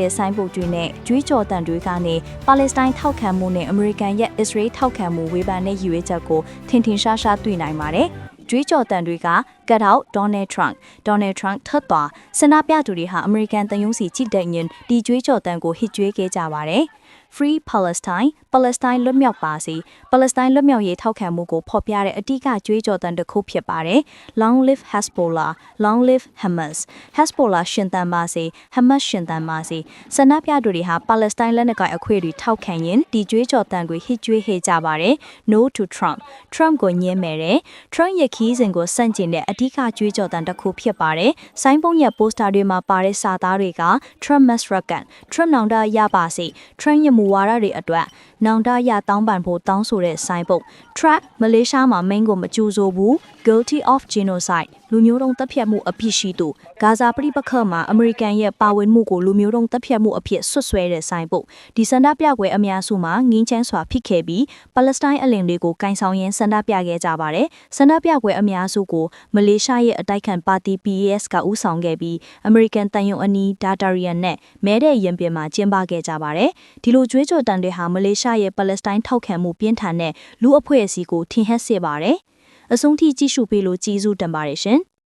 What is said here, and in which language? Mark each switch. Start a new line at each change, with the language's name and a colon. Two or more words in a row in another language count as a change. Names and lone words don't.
Burmese: တဲ့ဆိုင်းပုတ်တွေနဲ့ကြွေးကြော်တံတွေကနေပါလက်စတိုင်းထောက်ခံမှုနဲ့အမေရိကန်ရဲ့အစ္စရေးထောက်ခံမှုဝေဖန်တဲ့ရည်ရွယ်ချက်ကိုထင်ထင်ရှားရှားတွေ့နိုင်ပါတယ်။ကြွေးကြော်တံတွေက
English: Get out Donald Trump
Burmese: ထပ်သွားဆန္ဒပြသူတွေဟာအမေရိကန်တန်ယုံစီကြည့်တဲ့ညင်ဒီကြွေးကြော်တံကိုဟစ်ကြွေးခဲ့ကြပါတယ်။
English: Free Palestine
Burmese: လွတ်မြောက်ပါစေ။ Palestine လွတ်မြောက်ရေးထောက်ခံမှုကိုဖော်ပြတဲ့အဓိကကြွေးကြော်သံတစ်ခုဖြစ်ပါတယ်။
English: Long live Hezbollah, long live Hamas.
Burmese: Hezbollah ရှင်သန်ပါစေ Hamas ရှင်သန်ပါစေ။ဆန္ဒပြသူတွေဟာ Palestine လက်နက်ကိုင်အခွင့်အရေးထောက်ခံရင်ဒီကြွေးကြော်သံကိုဟစ်ကြွေးခဲ့ကြပါတယ်။
English: No to Trump
Burmese: ကိုညှင်းမယ်တဲ့ Trump ရဲ့ခီးစဉ်ကိုစန့်ကျင်တဲ့အဓိကကြွေးကြော်သံတစ်ခု ဖြစ်ပါတယ်။ဆိုင်းပုံးရဲ့ poster တွေမှာပါတဲ့စာသားတွေက
English: Trump must reckon
Burmese: Trump နောင်တရပါစေ Trump ရဲ့မူဝါဒတွေအတွက်နောင်တရတောင်းပန်ဖို့တောင်းဆိုတဲ့ဆိုင်းပုံး Trump မလေးရှားမှာမိန်းကိုမကြိုးဆိုဘူး
English: guilty of genocide
Burmese: လူမျိုးတုံးတပ်ဖြတ်မှုအဖြစ်ရှိသူဂါဇာပြည်ပခတ်မှာအမေရိကန်ရဲ့ပါဝင်မှု ကိုလူမျိုးတုံးတပ်ဖြတ်မှုအဖြစ်ဆွတ်ဆွဲတဲ့ဆိုင်းပုံးဒီဆန္ဒပြပွဲအများစုမှာငင်းချမ်းစွာဖြစ်ခဲ့ပြီးပါလက်စတိုင်းအလင်တွေကိုကင်ဆောင်ရင်းဆန္ဒပြခဲ့ကြပါတယ်ဆန္ဒပြပွဲအများစုကိုမလေးရှားရဲ့အတိုက်ခံပါတီ PAS ကဦးဆောင်ခဲ့ပြီးအမေရိကန်တန်ယုံအနီးဒါတာရီယန်နဲ့မဲတဲ့ရင်ပြင်မှာကျင်းပခဲ့ကြပါတယ်ဒီလိုကြွေးကြော်တန်တွေဟာမလေးရှားရဲ့ပါလက်စတိုင်းထောက်ခံမှုပြင်းထန်တဲ့လူအဖွဲ့အစည်းကိုထင်ဟပ်စေပါတယ်အဆုံးထိကြည့်ရှုပေးလို့ကျေးဇူးတင်ပါတယ်ရှင်